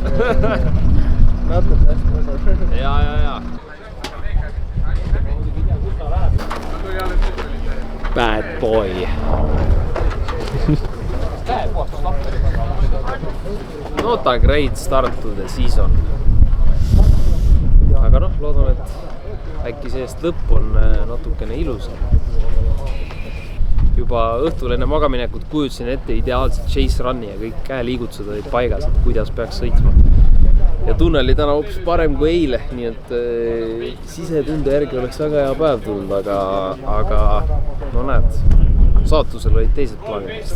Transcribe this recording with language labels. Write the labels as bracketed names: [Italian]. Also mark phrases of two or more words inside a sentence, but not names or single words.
[Estonian] Ja. [English] Bad boy. Not a great start to the season. [Estonian] Aga noh, loodan, et äkki seest lõpp on natukene ilusam. Juba õhtul enne magaminekut kujutasin ette ideaalselt [English] chase run'i [Estonian] ja kõik käeliigutused olid paigas, et kuidas peaks sõitma. Ja tunne oli täna hoopis parem kui eile, nii et sisetunde järgi oleks väga hea päev tulnud, aga no näed, saatusel olid teised plaanidest.